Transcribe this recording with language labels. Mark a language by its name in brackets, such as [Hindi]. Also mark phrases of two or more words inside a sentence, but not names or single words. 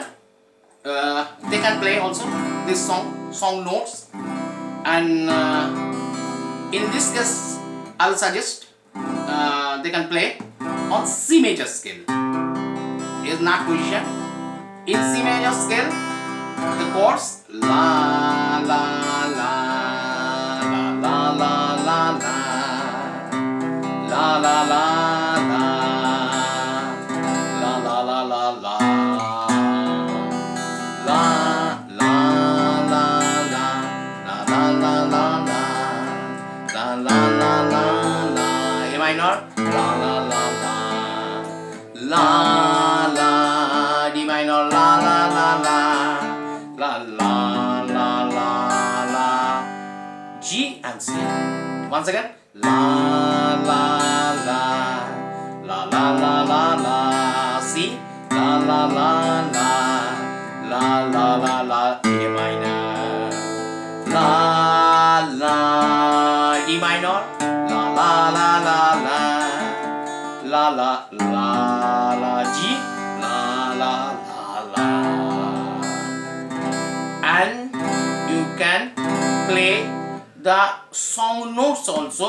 [English] They can play also this song notes, and in this case I will suggest they can play on C major scale. Is not position. In C major scale, the chords la la la la la la la la la la la minor, la la la la, la la, D minor, la la la la, la la la la la, G and C. Once again, la la la, la la la la la, C, la la la la, la la la la, A minor, la la, D minor. La la la la la la la la, G, la la la la. And you can play the song notes also.